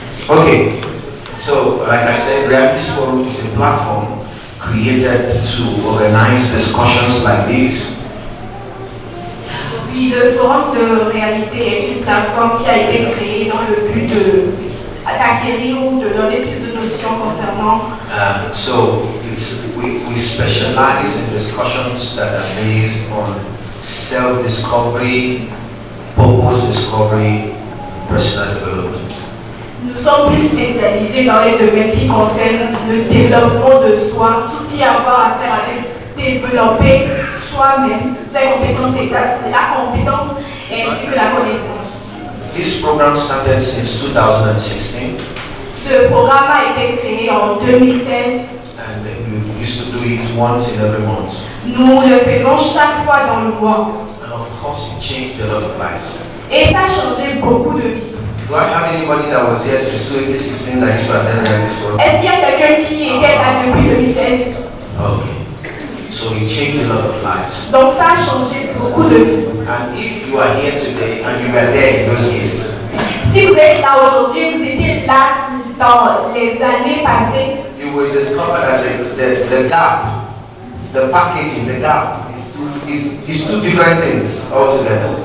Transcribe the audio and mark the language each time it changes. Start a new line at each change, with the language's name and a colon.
English: Okay, so like I said, Reality's Forum is a platform created to organize discussions like this.
French: Oui, le forum de réalité est une plateforme qui a été créée dans le but d'acquérir ou de donner plus de notions concernant.
English: So we specialize in discussions that are based on self-discovery, purpose discovery, personal development.
French: Nous sommes plus spécialisés dans les domaines qui concernent le développement de soi, tout ce qui a à voir à faire avec développer soi-même, ses compétences et la compétence ainsi que la connaissance.
English: This program started since 2016.
French: Ce programme a été créé en 2016.
English: And we used to do it once in every month.
French: Nous le faisons chaque fois dans le mois.
English: And of course it changed a lot of lives.
French: Et ça a changé beaucoup de vies.
English: Do I have anybody that was here since 2016 that used to attend this program?
French: Est-ce qu'il y a quelqu'un qui était là depuis 2016?
English: Okay. So it changed a lot of lives.
French: Donc ça a changé beaucoup de vies.
English: And if you are here today and you were there in those years,
French: si vous êtes là aujourd'hui, vous étiez là dans les années passées,
English: you will discover that the gap, the packaging, the gap is two different things altogether.